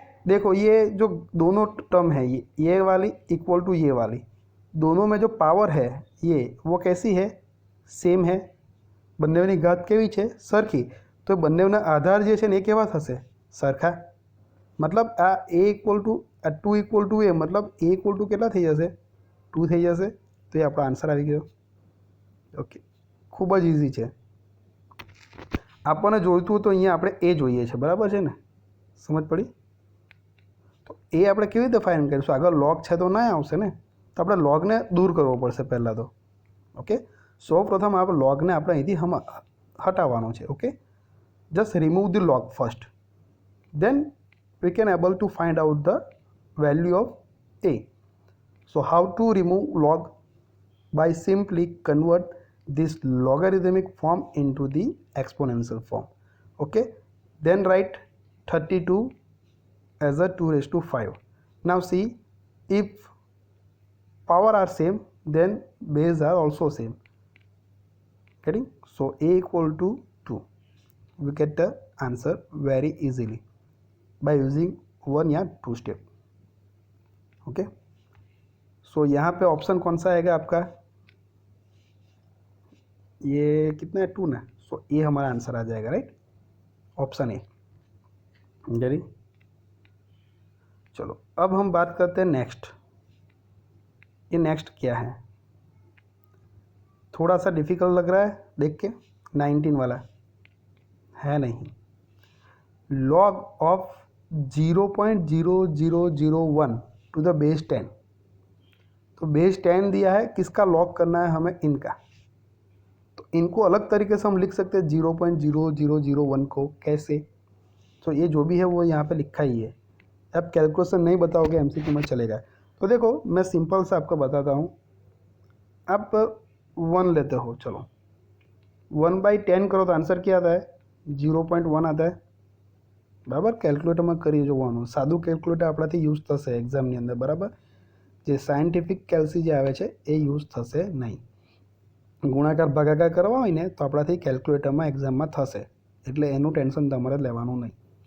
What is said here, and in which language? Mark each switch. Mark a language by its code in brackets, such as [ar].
[hi] देखो ये जो दोनों टर्म है, ये वाली इक्वल टू ये वाली, दोनों में जो पावर है ये वो कैसी है, सेम है, [gu] બંનેની ઘાત કેવી છે, સરખી, તો બંનેના આધાર જે છે ને એ કેવા થશે, સરખા, [hi] मतलब आ ए equal to uh 2 equal to ए, मतलब ए इक्वल टू [gu] કેટલા થઈ જશે, 2 થઈ જશે, તો એ આપણો આન્સર આવી ગયો। ઓકે, ખૂબ જ ઇઝી છે। આપણને જોઈતું તો અહીંયા આપણે એ જોઈએ છે, બરાબર છે ને, સમજ પડી? તો એ આપણે કેવી રીતે ફાઇન્ડ કરીશું, આગળ લોગ છે તો ના આવશે ને, તો આપણે લોગને દૂર કરવો પડશે પહેલાં તો। ઓકે, સૌ પ્રથમ આપણે લોગને આપણે અહીંથી હટાવવાનો છે। Okay, [en] Just remove the log first, then we can able to find out the value of a. So how to remove log? By simply convert this logarithmic form into the exponential form. Okay, then write 32 as a 2 raised to 5. Now see, if power are same, then base are also same, getting? So a equal to 2, we get the answer very easily by using 1 या 2 step. [hi] Okay, सो यहाँ पे option कौन सा आएगा आपका, ये कितना है, 2 ना, सो ये हमारा आंसर आ जाएगा, राइट, ऑप्शन ए। गेटिंग? चलो अब हम बात करते हैं नेक्स्ट। ये नेक्स्ट क्या है, थोड़ा सा डिफिकल्ट लग रहा है देख के, 19 वाला है नहीं, log of 0.0001 to the base 10, तो बेस 10 दिया है, किसका लॉग करना है हमें, इनका, तो इनको अलग तरीके से हम लिख सकते हैं 0.0001 को, कैसे, तो ये जो भी है वो यहाँ पे लिखा ही है, अब कैलकुलेशन नहीं बताओगे एमसीक्यू में चलेगा। तो देखो मैं सिंपल से आपको बताता हूँ, आप 1 लेते हो, चलो 1/10 करो तो आंसर क्या आता है, 0.1 आता है, बराबर। कैलकुलेटर में करिए जो [gu] વાનું, સાદું કેલ્ક્યુલેટર આપણાથી યુઝ થશે એક્ઝામની અંદર, બરાબર, જે સાયન્ટિફિક કેલ્સી જે આવે છે એ યુઝ થશે નહીં। ગુણાકાર ભાગાકાર કરવા હોય ને તો આપણાથી કેલ્ક્યુલેટરમાં એક્ઝામમાં થશે, એટલે એનું ટેન્શન તમારે લેવાનું નહીં।